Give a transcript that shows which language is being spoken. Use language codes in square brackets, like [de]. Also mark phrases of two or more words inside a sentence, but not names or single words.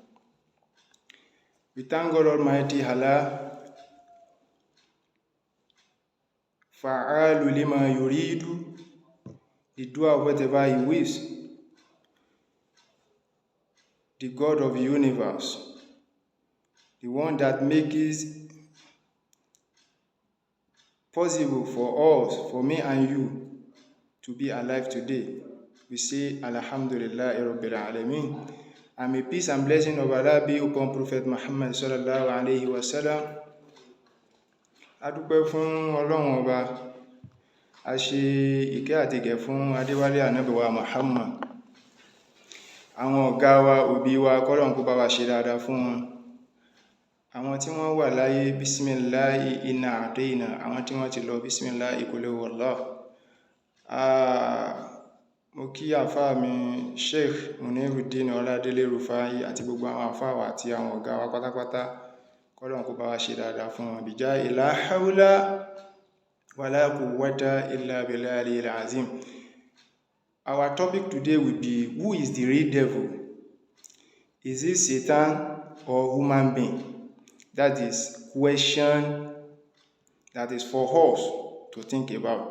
[en] We thank God Almighty Allah, [ar] فعال لما يريد, [en] the doer of whatever he wills, the God of the universe, the one that makes it possible for us, for me and you, to be alive today. We say [ar] الحمد لله رب العالمين. [en] And may peace and blessing of Allah be upon Prophet Muhammad [ar] صلى الله عليه وسلم. [yo] A dúpẹ́ fún Ọlọ́run Ọba, a ṣe ìkẹ́ àti ìgẹ̀ fún Adéwálé Ànábì wa Muhammad. Àwọn ọ̀gá wa, òbí wa, k'Ọlọ́run kó bá wa ṣe dáadáa fún wọn. Àwọn tí wọ́n wà láyé, [ar] بسم الله إنا أعطينا. [yo] Àwọn tí wọ́n ti lọ, [ar] بسم الله قل هو الله. [yo] Mo kí àfáà mi Sheikh Muniruddin Ọládélé Rufai àti gbogbo àwọn àfáà wa àti àwọn ọ̀gá wa pátápátá. K'Ọlọ́run kó bá wa ṣe dáadáa fún wọn. [ar] بجاه لا حول ولا قوة إلا بالله العظيم. [en] Our topic today will be, who is the real devil? Is it Satan or human being? That is question that is for us to think about.